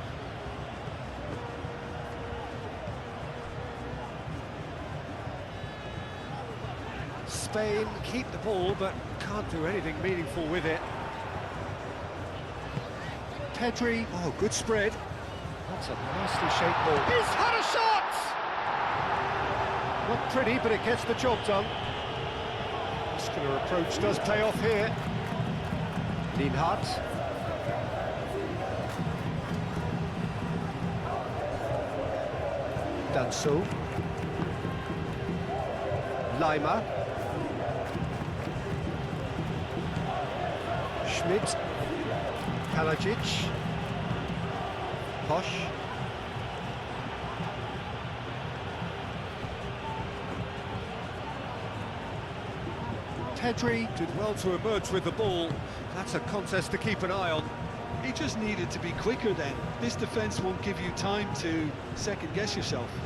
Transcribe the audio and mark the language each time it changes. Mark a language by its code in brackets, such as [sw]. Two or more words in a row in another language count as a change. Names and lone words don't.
[en] Spain keep the ball, but can't do anything meaningful with it. Pedri, oh, good spread. That's a nicely shaped ball. He's had a shot! Not pretty, but it gets the job done. Muscular approach does pay off here. Lienhardt. Danso. Leimer. Schmidt. Kalajic. Posch. Pedri did well to emerge with the ball. That's a contest to keep an eye on. He just needed to be quicker then. This defence won't give you time to second-guess yourself.